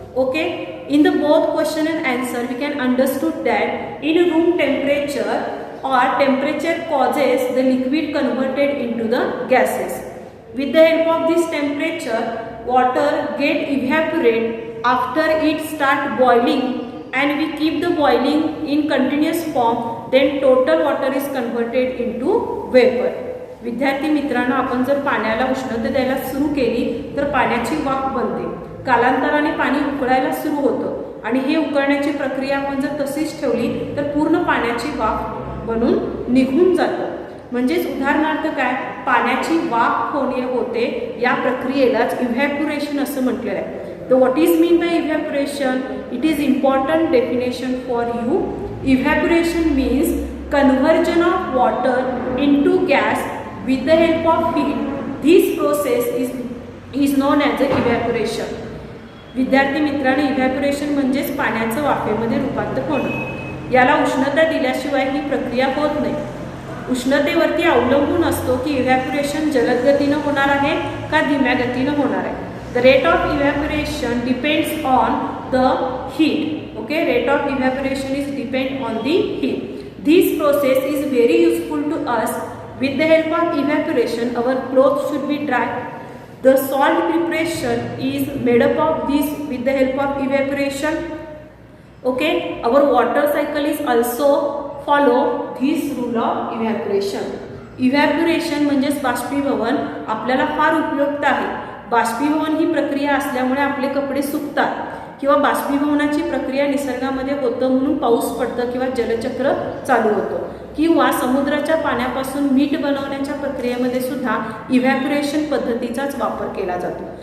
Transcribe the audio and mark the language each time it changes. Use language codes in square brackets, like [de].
[en] Okay, in the both question and answer, we can understood that in room temperature or temperature causes the liquid converted into the gases. With the help of this temperature, water get evaporate after it start boiling and we keep the boiling in continuous form, then total water is converted into vapor. [mr] विद्यार्थी मित्रांनो, आपण जर पाण्याला उष्णता द्यायला सुरू केली तर पाण्याची वाफ बनते. कालांतराने पाणी उकळायला सुरू होतं आणि हे उकळण्याची प्रक्रिया आपण जर तशीच ठेवली तर पूर्ण पाण्याची वाफ बनून निघून जातं. म्हणजेच उदाहरणार्थ काय, पाण्याची वाफ होते या प्रक्रियेलाच इव्हॅपोरेशन असं म्हटलेलं आहे. [en] तर what is mean by evaporation? It is important definition for you. Evaporation means conversion of water into gas with the help of heat This process is known as evaporation. [mr] विद्यार्थी मित्रांनो, इव्हॅपोरेशन म्हणजेच पाण्याचं वाफेमध्ये रूपांतर होणं. याला उष्णता दिल्याशिवाय ही प्रक्रिया होत नाही. उष्णतेवरती अवलंबून असतो की इव्हॅपोरेशन जलद गतीनं होणार आहे का धीम्या गतीनं होणार आहे. [en] The rate of evaporation depends on the heat. Okay, rate of evaporation is depend on the heat. This process is very useful to us. With the help of evaporation, our clothes should be dry. The salt preparation is made up of this with the help of evaporation. Okay, our water cycle is also follow this rule of evaporation. [mr] Evaporation म्हणजेच बाष्पीभवन आपल्याला फार उपयुक्त आहे. बाष्पीभवन ही प्रक्रिया असल्यामुळे आपले कपडे सुकतात किंवा बाष्पीभवनाची प्रक्रिया निसर्गामध्ये होतं म्हणून पाऊस पडतं किंवा जलचक्र चालू होतं किंवा समुद्राच्या पाण्यापासून मीठ बनवण्याच्या प्रक्रियेमध्ये सुद्धा इव्हॅपोरेशन पद्धतीचाच वापर केला जातो.